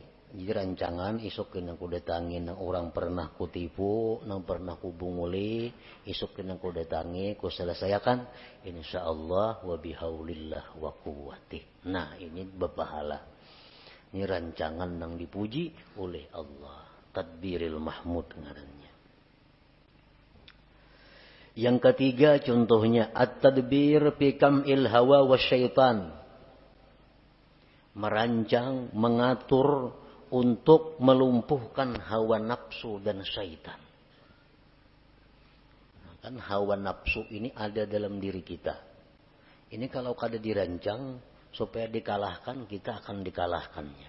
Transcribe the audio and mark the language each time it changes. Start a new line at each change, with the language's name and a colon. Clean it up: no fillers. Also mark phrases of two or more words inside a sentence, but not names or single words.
Banjar: Jadi rancangan isukin aku datangin nang orang pernah kutipu, nang pernah kubunguli, isukin aku datangi, ku selesaikan,
Arabic: إن شاء الله وبحول الله وقوته.
Indonesian: Nah ini berpahala.
Banjar: Ini rancangan nang dipuji oleh Allah.
Arabic: تدبير المحمود ngarannya.
Indonesian: Yang ketiga contohnya
Arabic: التدبير في قمع الهوى والشيطان.
Indonesian: Merancang, mengatur untuk melumpuhkan hawa nafsu dan syaitan. Kan hawa nafsu ini ada dalam diri kita. Ini kalau kada dirancang supaya dikalahkan, kita akan dikalahkannya.